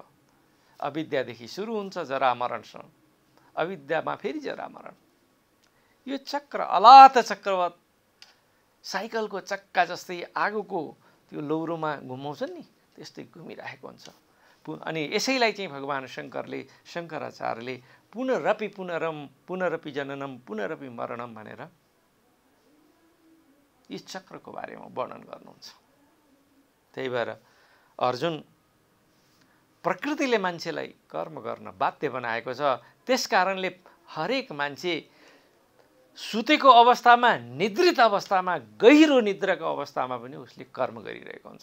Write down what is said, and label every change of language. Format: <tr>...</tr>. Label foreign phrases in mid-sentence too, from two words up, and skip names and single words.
<ne>अविद्यादेखि सुरु हुन्छ जरा मरणसम्म, अविद्यामा फेरि जरा मरण। यो चक्र</ne> <sa>अलात चक्रवत</sa> <ne>साइकलको चक्का जस्तै आगोको त्यो लौरोमा घुमाउँछन् नि, त्यस्तै घुमिरहेको हुन्छ। अनि यसैलाई चाहिँ भगवान शङ्कराचार्यले</ne> <sa>पुनरपि जननम पुनरपि मरणम</sa> <ne>भनेर यस चक्रको बारेमा वर्णन गर्नुहुन्छ। त्यही भएर अर्जुन, प्रकृतिले मान्छेलाई कर्म गर्न बाध्य बनाएको छ। त्यस कारणले हरेक मान्छे सुतेको अवस्थामा, निद्रित अवस्थामा, गहिरो निद्राको अवस्थामा पनि उसले कर्म गरिरहेको हुन्छ।</ne>